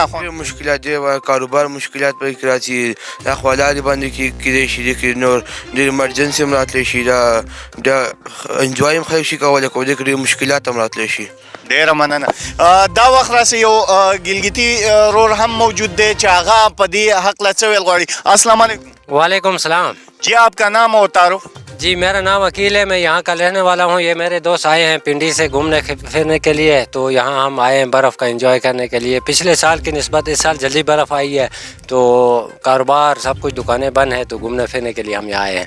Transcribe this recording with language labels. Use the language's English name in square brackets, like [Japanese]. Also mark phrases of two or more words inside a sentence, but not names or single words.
[Pashto] ډېر مشکلات دی کاروبار مشکلات پکې کې راځي دا خو لارې باندې کیدی شي دې کې نور ډېر ایمرجنسي هم راتلی شي دا انجوای هم خلک شي کولی خو دې کې ډېر مشکلات هم راتلی شي ډیره مننه دا وخت راسه یو ګلګتي رور هم موجود دی چې هغه په دې هکله څه ویل غواړي [Arabic] السلام علیکم وعلیکم سلام. [Urdu] جی آپ کا نام اور تعارف? جی میرا نام عقیل ہے، میں یہاں کا رہنے والا ہوں۔ یہ میرے دوست آئے ہیں پنڈی سے گھومنے پھرنے کے لیے، تو یہاں ہم آئے ہیں برف کا انجوائے کرنے کے لیے. پچھلے سال کی نسبت اس سال جلدی برف آئی ہے، تو کاروبار سب کچھ دکانیں بند ہیں، تو گھومنے پھرنے کے لیے ہم یہاں آئے ہیں.